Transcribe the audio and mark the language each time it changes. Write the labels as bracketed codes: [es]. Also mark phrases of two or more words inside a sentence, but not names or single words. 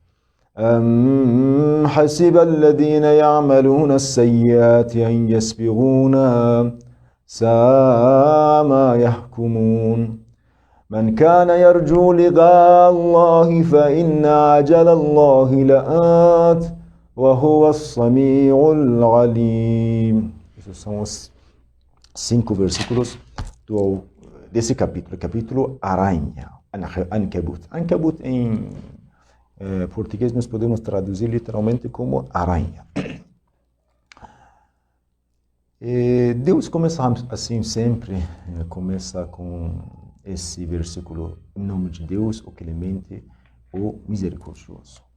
[ar] أم حسب الذين يعملون السيئات أن يسبقونا ساء ما يحكمون من كان يرجو لقاء الله فإن أجل الله لآت وهو السميع العليم. [pt] Esses são os 5 versículos desse capítulo Aranha, Ankabut. Ankabut em português nós podemos traduzir literalmente como aranha. E Deus começa assim sempre, começa com esse versículo, em nome de Deus, o clemente, o misericordioso.